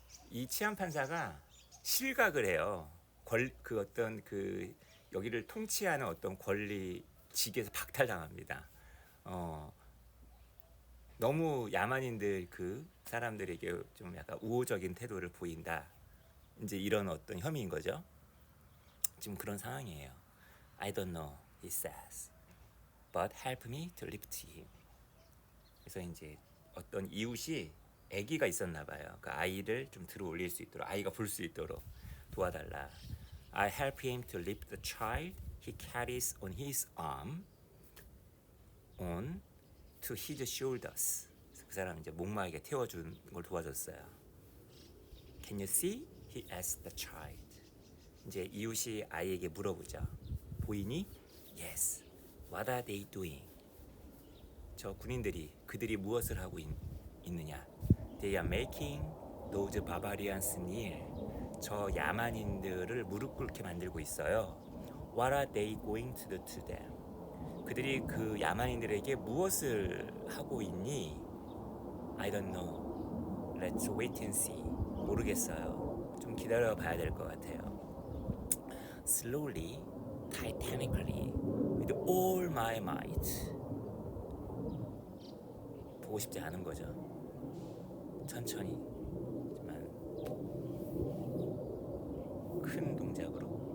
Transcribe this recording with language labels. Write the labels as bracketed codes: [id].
[ko] 이 치안 판사가 실각을 해요. 그 어떤 그 여기를 통치하는 어떤 권리직에서 박탈당합니다. 너무 야만인들 그 사람들에게 좀 약간 우호적인 태도를 보인다. 이제 이런 어떤 혐의인 거죠. 지금 그런 상황이에요. [en] I don't know, he says, but help me to lift him. [ko] 그래서 이제 어떤 이웃이 아기가 있었나 봐요. 그 아이를 좀 들어 올릴 수 있도록, 아이가 볼 수 있도록 도와달라. [en] I help him to lift the child he carries on his arm on to his shoulders. [ko] 그 사람 이제 목마에게 태워준 걸 도와줬어요. [en] Can you see? He asked the child. [ko] 이제 이웃이 아이에게 물어보죠. 보이니? [en] Yes. What are they doing? [ko] 저 군인들이 그들이 무엇을 하고 있느냐? [en] They are making those barbarians kneel. [ko] 저 야만인들을 무릎 꿇게 만들고 있어요. [en] What are they going to do to them? [ko] 그들이 그 야만인들에게 무엇을 하고 있니? [en] I don't know. Let's wait and see. [ko] 모르겠어요. 좀 기다려 봐야 될 것 같아요. [en] Slowly, titanically, with all my might. [ko] 보고 싶지 않은 거죠. 천천히, 하지만 큰 동작으로